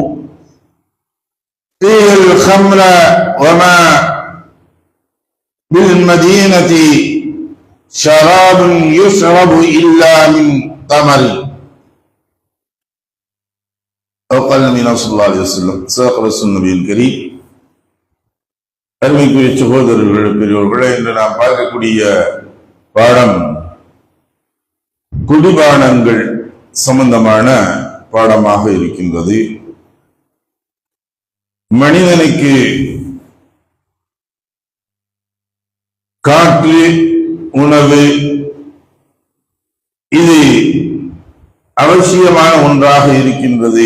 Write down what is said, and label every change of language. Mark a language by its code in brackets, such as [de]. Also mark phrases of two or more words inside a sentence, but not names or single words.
[ar] فيها الخمر وما بالمدينة شراب يشرب إلا من تمر وقال النبي صلى الله عليه وسلم صدق رسول النبي الكريم. [ta] அருமைக்குரிய சகோதரர்கள் பெரியவர்களே, இன்று நாம் பார்க்கக்கூடிய பாடம் குடிபானங்கள் சம்பந்தமான பாடமாக இருக்கின்றது. மனிதனுக்கு காற்று, உணவு இது அவசியமான ஒன்றாக இருக்கின்றது.